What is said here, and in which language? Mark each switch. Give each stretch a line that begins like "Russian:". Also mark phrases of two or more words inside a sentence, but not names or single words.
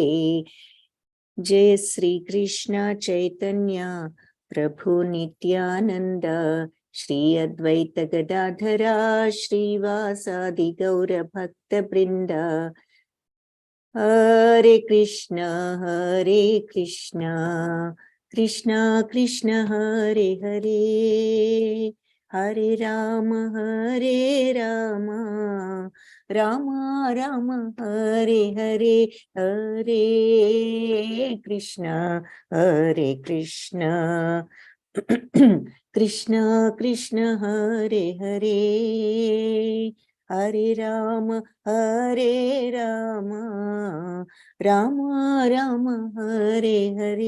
Sanskrit: జయ శ్రీ కృష్ణ చైతన్య ప్రభు నిత్యానంద శ్రీ అద్వైత గదాధరా శ్రీవాసాది గౌర భక్త బృంద. హరే కృష్ణ కృష్ణ కృష్ణ హరే హరే హరే రామ రామ రామ హరే హరే. హరే కృష్ణ కృష్ణ కృష్ణ హరే హరే హరే రామ రామ రామ హరే హరే.